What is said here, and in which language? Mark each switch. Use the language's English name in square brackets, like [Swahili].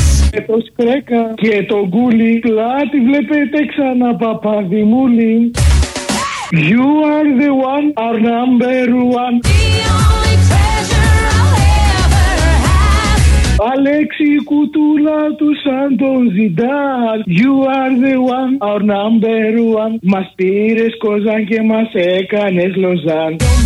[Greek] Και το Σκρέκα και το Γκούλι πλάτη βλέπετε ξανά παπαδημούλη. [English] You are the one, our number one. The only treasure I'll ever have. [Greek] Αλέξη κουτούλα του σαν τον Ζιντάλ. [English] You are the one, our number one. [Greek] Μας πήρες Κοζάν και μας έκανες Λοζάν.